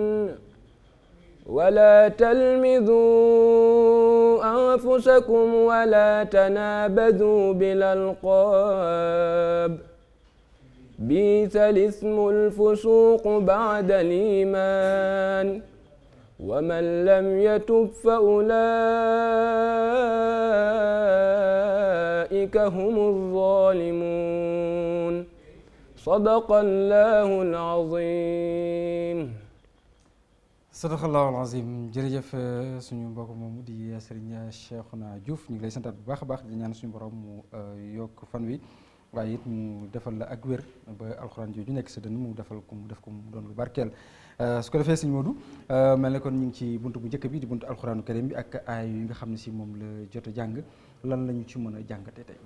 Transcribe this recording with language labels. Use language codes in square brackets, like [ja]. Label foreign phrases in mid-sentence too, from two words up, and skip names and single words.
[ar] ولا تلمزوا أنفسكم ولا تنابذوا بالألقاب بئس الاسم الفسوق بعد الإيمان ومن لم يتب فأولئك هم الظالمون صدق الله العظيم صدق الله العظيم [wo] jërëjëf suñu mbokk moomu di Serigne Cheikhouna Diouf ñu ngi lay santaat bu baax a baax di ñaan suñu borom mu yokk fan wi waaye it mu defal la ak wér ba alxuraan jooju nekk sa dënn mu def ko mu doon lu barkeel su ko defee Serigne Modou mel ne kon ñu ngi ci buntu bu njëkk bi di buntu [ar] القرآن الكريم [wo] bi ak aay yi nga xam ne si moom la jot a jàng lan la ñu ci mën a jàngate tey.